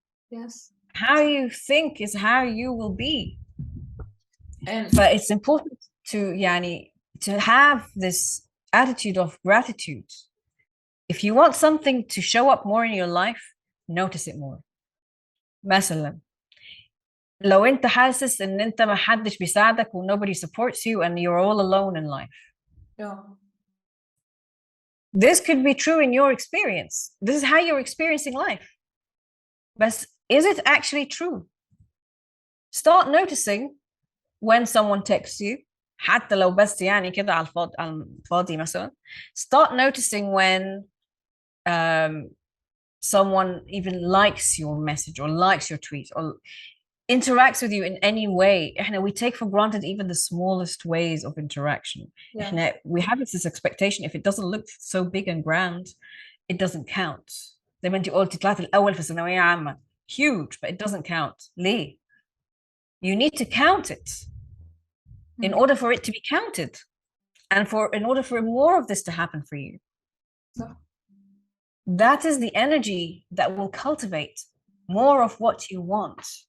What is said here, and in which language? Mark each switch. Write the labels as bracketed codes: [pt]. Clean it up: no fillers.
[en] Yes. How you think is how you will be. But it's important to have this attitude of gratitude. If you want something to show up more in your life, notice it more. [ar] مثلا لو انت حاسس ان انت ما حدش بيساعدك و [en] nobody supports you and you're all alone in life. Yeah. This could be true in your experience. This is how you're experiencing life. But is it actually true? Start noticing when someone texts you, [ar] حتى لو بس كده على الفاضي مثلا. [en] Start noticing when someone even likes your message or likes your tweet or interacts with you in any way. We take for granted even the smallest ways of interaction. Yeah. We have this expectation if it doesn't look so big and grand, it doesn't count. [ar] زي ما انت قلتي طلعت الأول في ثانوية عامة. [en] Huge, but it doesn't count. [ar] ليه? [en] You need to count it in order for it to be counted and in order for more of this to happen for you. That is the energy that will cultivate more of what you want.